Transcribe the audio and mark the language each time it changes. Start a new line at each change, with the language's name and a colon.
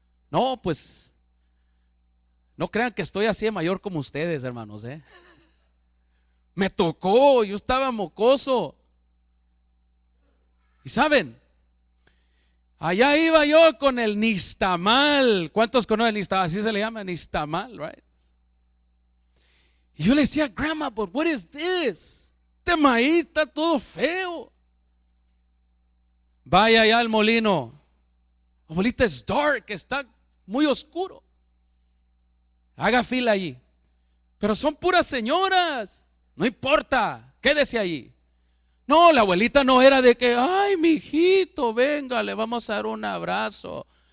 Spanish: No, pues, no crean que estoy así de mayor como ustedes, hermanos, Me tocó, yo estaba mocoso. Y saben, allá iba yo con el nistamal. ¿Cuántos conocen el nistamal? Así se le llama, nistamal, right? Y yo le decía,
English: Grandma, but what is this?
Spanish: Este maíz está todo feo. Vaya allá al molino. Abuelita, es dark, está muy oscuro. haga fila allí. Pero son puras señoras, no importa, quédese allí. No, la abuelita no era de que, ay, mi hijito, venga, le vamos a dar un abrazo.